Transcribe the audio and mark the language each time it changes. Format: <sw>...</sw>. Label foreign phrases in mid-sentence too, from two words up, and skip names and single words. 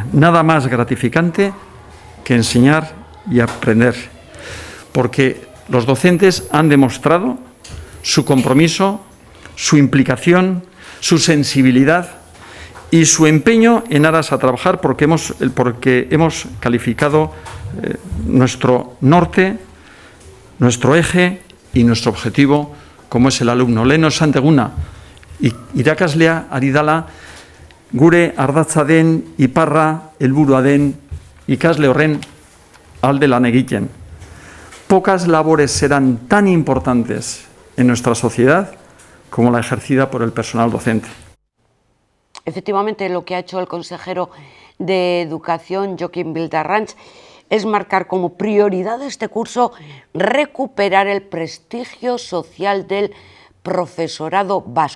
<es>Nada más gratificante que enseñar y aprender, porque los docentes han demostrado su compromiso, su implicación, su sensibilidad y su empeño en aras a trabajar porque hemos calificado nuestro norte, nuestro eje y nuestro objetivo como es el alumno.</es> <eu>Lehen esan deguna, irakaslea ari dela gure ardatza den iparra helburua den ikasle horren alde lan egiten.</eu> <es>Pocas labores serán tan importantes en nuestra sociedad como la ejercida por el personal docente. Efectivamente, lo que ha hecho el consejero de Educación, Joaquim Vildarranch, es marcar como prioridad de este curso recuperar el prestigio social del profesorado vasco.</es>